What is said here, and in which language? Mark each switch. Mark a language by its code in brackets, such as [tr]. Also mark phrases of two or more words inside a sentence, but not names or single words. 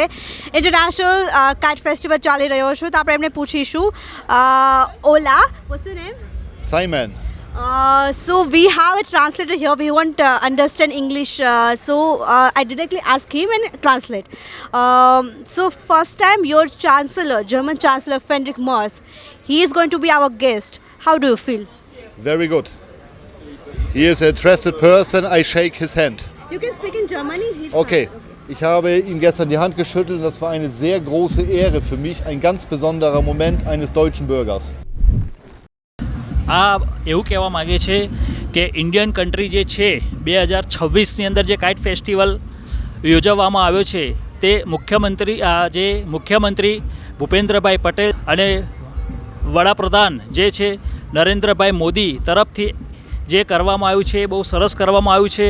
[gu] ઇન્ટરનેશનલ કાઇટ ફેસ્ટિવલ ચાલી રહ્યો છે, તો આપણે એમને પૂછીશું. ઓલા, [en] what's your name? Simon. So we have a translator here. We won't understand English, so I directly ask him and translate. So first time your chancellor, German Chancellor Friedrich Merz, he is going to be our guest. How do you feel? Very good. He is a trusted person. I shake his hand. You can speak in Germany. Okay. [de] Ich habe ihm gestern die Hand geschüttelt und das war eine sehr große Ehre für mich, ein ganz besonderer Moment eines deutschen Bürgers. [gu] આ એવું કહેવા માગે છે કે [en] Indian country [gu] જે છે 2026ની અંદર જે [en] kite festival [gu] યોજવામાં આવ્યો છે તે મુખ્યમંત્રી ભૂપેન્દ્રભાઈ પટેલ અને વડાપ્રધાન જે છે નરેન્દ્રભાઈ મોદી તરફથી જે કરવામાં આવ્યું છે બહુ સરસ કરવામાં આવ્યું છે.